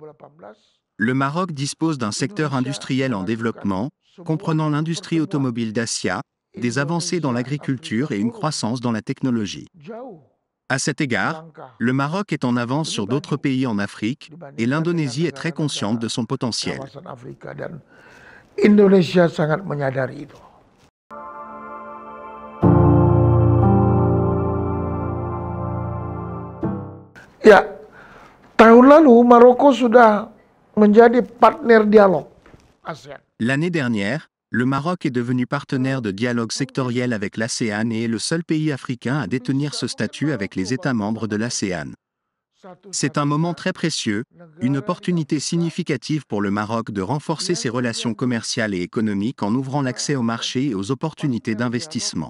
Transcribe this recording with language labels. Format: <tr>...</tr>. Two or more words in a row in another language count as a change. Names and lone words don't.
<fr>Le Maroc dispose d'un secteur industriel en développement, comprenant l'industrie automobile d'Asia, des avancées dans l'agriculture et une croissance dans la technologie. À cet égard, le Maroc est en avance sur d'autres pays en Afrique et l'Indonésie est très consciente de son potentiel.</fr> <id>Indonesia sangat menyadari itu. Ya, tahun lalu Maroko sudah menjadi partner dialog ASEAN.</id> <fr>L'année dernière, le Maroc est devenu partenaire de dialogue sectoriel avec l'ASEAN et est le seul pays africain à détenir ce statut avec les États membres de l'ASEAN. C'est un moment très précieux, une opportunité significative pour le Maroc de renforcer ses relations commerciales et économiques en ouvrant l'accès au marché et aux opportunités d'investissement.</fr>